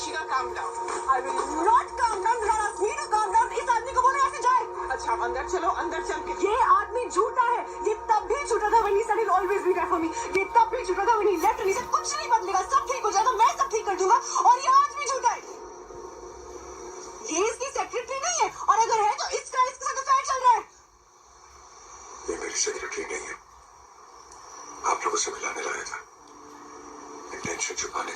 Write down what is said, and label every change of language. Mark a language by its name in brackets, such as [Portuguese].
[English] calm down. I will not calm down. You ask me to calm down. [Hindi] इस आदमी को बोलो ऐसे जाए। अच्छा अंदर चलो, अंदर चल के ये आदमी झूठा है। ये तब भी झूठा था [English] when he said he'll always be there for me. [Hindi] ये तब भी झूठा था [English] when he left and he said [Hindi] कुछ नहीं बदलेगा, सब ठीक हो जाएगा, मैं सब ठीक कर दूंगा। और ये आज भी झूठा है। ये इसकी सेक्रेटरी नहीं है, और अगर है तो इसका इसके साथ अफेयर चल रहा है। ये मेरी सेक्रेटरी नहीं है, आप लोगों से मिलाने लाया था, इंटेंशन छुपाने।